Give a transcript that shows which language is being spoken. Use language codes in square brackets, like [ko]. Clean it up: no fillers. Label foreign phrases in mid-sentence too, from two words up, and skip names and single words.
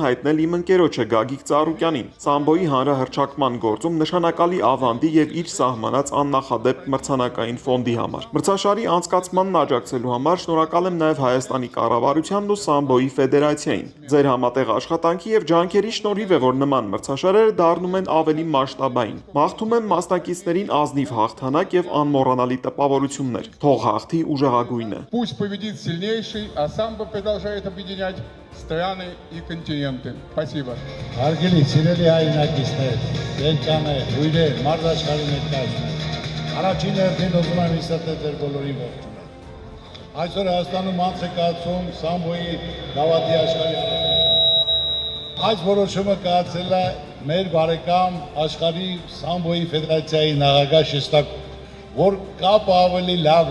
[hy] հայտնել իմ ընկերոջը Գագիկ Ծառուկյանին, Սամբոյի հանրահռչակման գործում նշանակալի ավանդի եւ իր սահմանած աննախադեպ մրցանակային ֆոնդի համար։ Մրցաշարի անցկացմանն աջակցելու համար շնորհակալ եմ նաև Հայաստանի կառավարությանն ու Սամբոյի ֆեդերացիային։ Ձեր համատեղ աշխատանքի եւ ջանքերի շնորհիվ է, որ նման մրցաշարերը դառնում են ավելի մասշտաբային։ Մաղթում եմ մասնակիցներին ազնիվ հաղթանակ եւ անմոռանալի տպավորություններ։ Թող հաղթի ուժեղագույնը։ [ru] Пусть победит сильнейший, а самбо продолжает объединять страны и континенты. Спасибо. [hy] Հարգելի սիրելի հայրենակիցներ, դերկաներ, հյուրեր, մարզաշխարհի ներկայացուցիչներ։ Առաջին հերթին ուզում եմ իսկապես ձեր բոլորին ողջունել։ Այսօր Հայաստանում անց է կացվում Սամբոյի գավաթի աշխարհի արարողությունը։ Այս որոշումը կայացել է մեր բարեկամ աշխարհի Սամբոյի ֆեդերացիայի նախագահ Շեստակով, որ կապը ավելի լավ